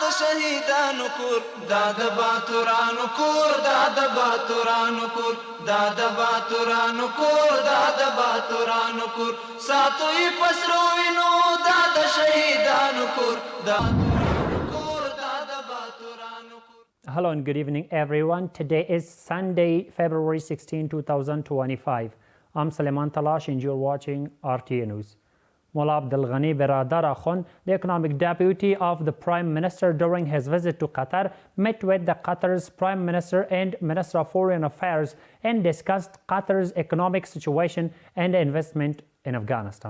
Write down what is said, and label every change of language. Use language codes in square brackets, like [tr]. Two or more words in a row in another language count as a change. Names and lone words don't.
[ps] شهیدانو کور دا د باتورانو کور دا د باتورانو کور دا د باتورانو کور دا د باتورانو کور ساتوي پسرو وینو دا د شهیدانو کور دا [en] Hello and good evening, everyone. Today is Sunday, February 16, 2025. I'm Suleiman Talash and you're watching RTA News. Mullah Abdul Ghani Biradar Akhund, the economic deputy of the Prime Minister during his visit to Qatar, met with the Qatar's Prime Minister and Minister of Foreign Affairs and discussed Qatar's economic situation and investment in Afghanistan.